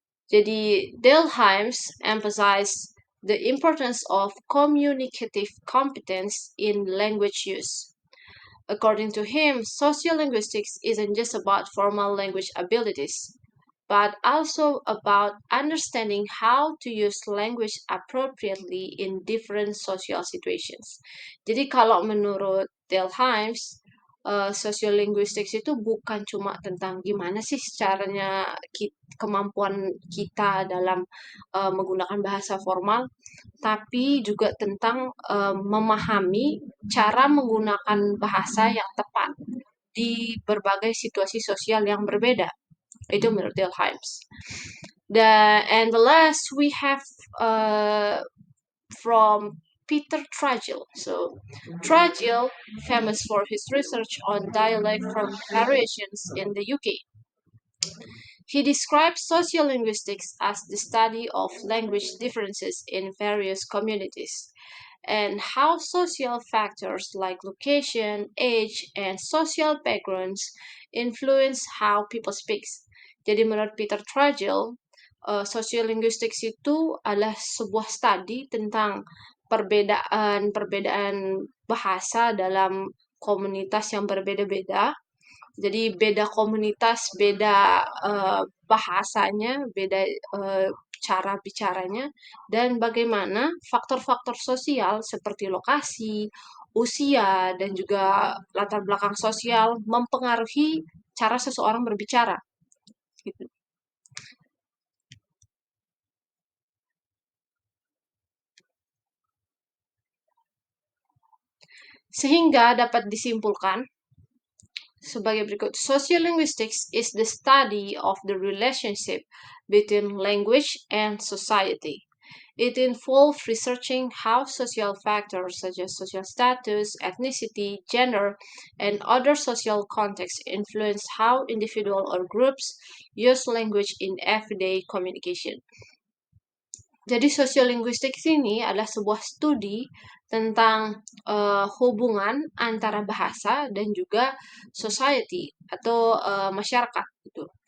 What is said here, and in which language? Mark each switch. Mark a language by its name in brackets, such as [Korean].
[Indonesian] Jadi [English] Dale Hymes emphasized the importance of communicative competence in language use. According to him, sociolinguistics isn't just about formal language abilities, but also about understanding how to use language appropriately in different social situations. [Indonesian] Jadi kalau menurut Dale Hymes, sociolinguistics itu bukan cuma tentang gimana sih caranya kemampuan kita dalam menggunakan bahasa formal, tapi juga tentang memahami cara menggunakan bahasa yang tepat di berbagai situasi sosial yang berbeda. Itu menurut Dale Hymes. [English] And the last we have from Peter Tragil. So Tragil, famous for his research on dialect from variations in the UK. He describes sociolinguistics as the study of language differences in various communities and how social factors like location, age, and social backgrounds influence how people speak. [Indonesian] Jadi menurut Peter Tragil, sociolinguistics itu adalah sebuah studi tentang perbedaan bahasa dalam komunitas yang berbeda-beda. Jadi beda komunitas, beda bahasanya, beda cara bicaranya, dan bagaimana faktor-faktor sosial seperti lokasi, usia, dan juga latar belakang sosial mempengaruhi cara seseorang berbicara. Gitu. Sehingga dapat disimpulkan sebagai berikut. [English] Sociolinguistics is the study of the relationship between language and society. It involves researching how social factors such as social status, ethnicity, gender, and other social contexts influence how individuals or groups use language in everyday communication. [Indonesian] Jadi sosiolinguistik ini adalah sebuah studi tentang hubungan antara bahasa dan juga society atau masyarakat gitu.